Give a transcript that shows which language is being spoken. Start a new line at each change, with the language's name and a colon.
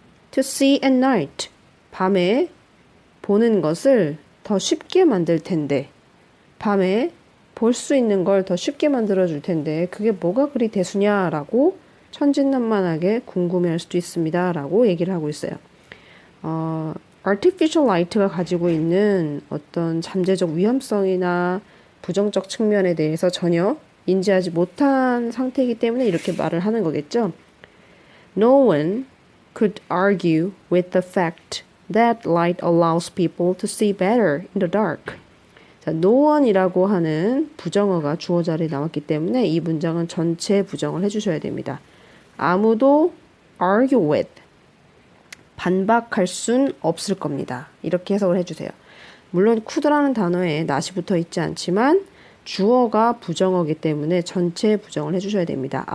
English: To see at night,
Korean: 밤에 보는 것을 더 쉽게 만들 텐데, 밤에 볼 수 있는 걸 더 쉽게 만들어 줄 텐데, 그게 뭐가 그리 대수냐라고 천진난만하게 궁금해할 수도 있습니다. 라고 얘기를 하고 있어요. artificial light가 가지고 있는 어떤 잠재적 위험성이나 부정적 측면에 대해서 전혀 인지하지 못한 상태이기 때문에 이렇게 말을 하는 거겠죠.
English: No one could argue with the fact that light allows people to see better in the dark.
Korean: 자, no one이라고 하는 부정어가 주어 자리에 나왔기 때문에 이 문장은 전체 부정을 해주셔야 됩니다. 아무도
English: argue with,
Korean: 반박할 순 없을 겁니다. 이렇게 해석을 해주세요. 물론 could라는 단어에 not이 붙어 있지 않지만 주어가 부정어기 때문에 전체 부정을 해주셔야 됩니다.